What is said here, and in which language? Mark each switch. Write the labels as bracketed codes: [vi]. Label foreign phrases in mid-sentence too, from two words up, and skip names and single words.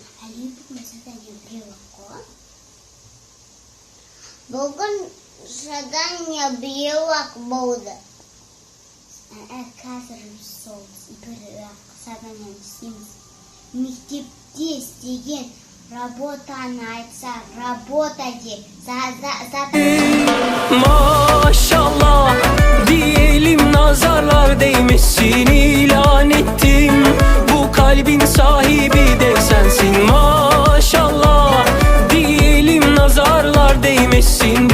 [kk] Әли бүгін задание біреу қой. Бүгін задание біреу-ақ болды. Қазір сол бір задание істейміз. Мектепте істеген работаны айтса, работа де. [tr] Maşallah diyelim, nazarlar değmesin, ilan ettim. Bu kalbin sahibi de sensin. Maşallah diyelim, nazarlar değmesin.